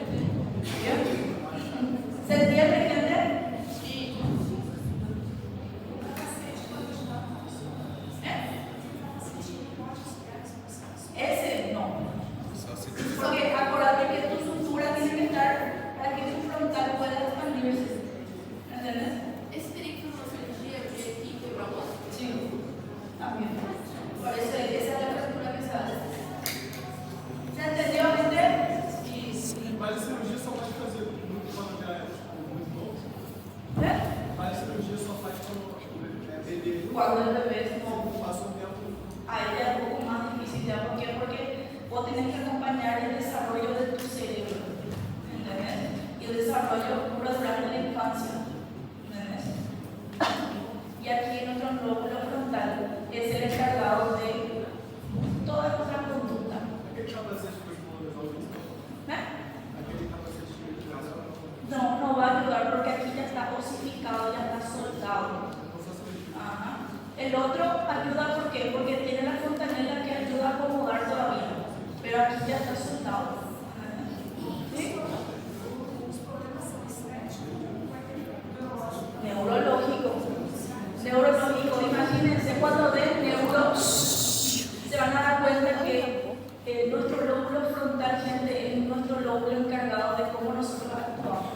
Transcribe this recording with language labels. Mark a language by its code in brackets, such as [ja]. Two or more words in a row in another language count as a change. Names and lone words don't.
[es] ¿Bien? ¿Se entiende, gente? Sí. Ese no. Porque acuérdate que tu sutura tiene que estar para que tu frontal pueda expandirse. ¿Entiendes? [pt] Esse teria que fazer uma cirurgia porque aqui quebrou a mão? [es] Sí. También. Por eso esa es la fractura que se hace. ¿Se entendió, gente? Sí. [pt] Mas a cirurgia só pode fazer muito quando já é muito novo? [es] ¿Eh? [pt] Mas a cirurgia só faz quando é bebê. [es] Cuando el bebé es nuevo. [pt] Passa um tempo. [es] Ahí ya es un poco más difícil, ¿ya? ¿Por qué? Porque vos tenés que acompañar el desarrollo de tu cerebro, ¿entendés? Y el desarrollo ocurre durante la infancia, ¿entendés? Y aquí nuestro lóbulo frontal es el encargado de toda nuestra conducta. [pt] Aquele capacete que eu resolve isso? [es] ¿Eh? [pt] Aquele capacete que eu resolve. [es] No va a ayudar porque aquí ya está osificado, ya está soldado. Ajá. El otro ayuda ¿por qué? Porque tiene la fontanela que ayuda a acomodar todavía, pero aquí ya está soldado. ¿Sí? Neurológico, imagínense cuando ven neuro, se van a dar cuenta que nuestro lóbulo frontal, gente, es nuestro lóbulo encargado de cómo nosotros actuamos.